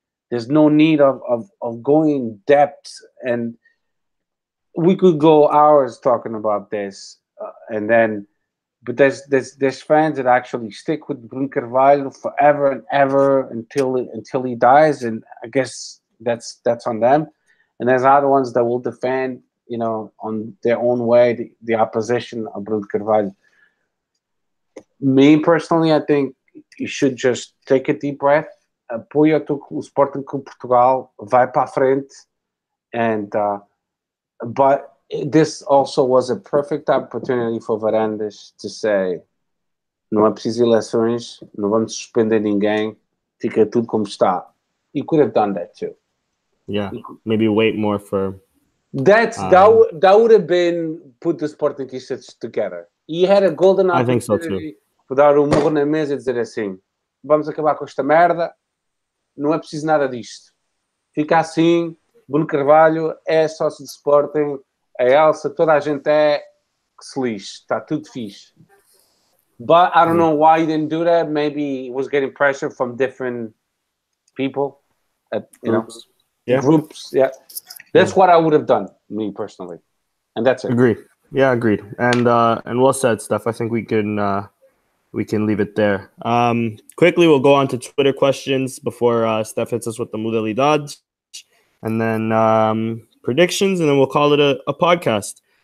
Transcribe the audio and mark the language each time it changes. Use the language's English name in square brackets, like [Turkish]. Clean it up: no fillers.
[English] There's no need of going in depth, and we could go hours talking about this, but there's fans that actually stick with Bruno Carvalho forever and ever until he dies, and I guess that's on them. And there's other ones that will defend, you know, on their own way, the opposition of Bruno Carvalho. Me personally, I think you should just take a deep breath, [Portuguese] apoia o Sporting Clube Portugal, vai para a frente, [English] and but this also was a perfect opportunity for Varandas to say, [Portuguese] não é preciso eleições, não vamos suspender ninguém, fica tudo como está. [English] You could have done that too. Yeah, maybe wait more for. That would have been put the Sportingistas together. He had a golden opportunity. I think so too. [Portuguese] Por dar um murro na mesa e dizer assim: vamos acabar com esta merda, não é preciso nada disto. Fica assim, Bruno Carvalho é sócio de Sporting, a Elsa, toda a gente que se lixe, está tudo fixe. [English] But I don't know why he didn't do that. Maybe he was getting pressure from different people, groups. Groups. Yeah, that's what I would have done, me personally, and that's it. Agreed. Yeah, agreed. And well said, Steph. I think we can leave it there. Quickly, we'll go on to Twitter questions before Steph hits us with the modalidades, and then predictions, and then we'll call it a podcast.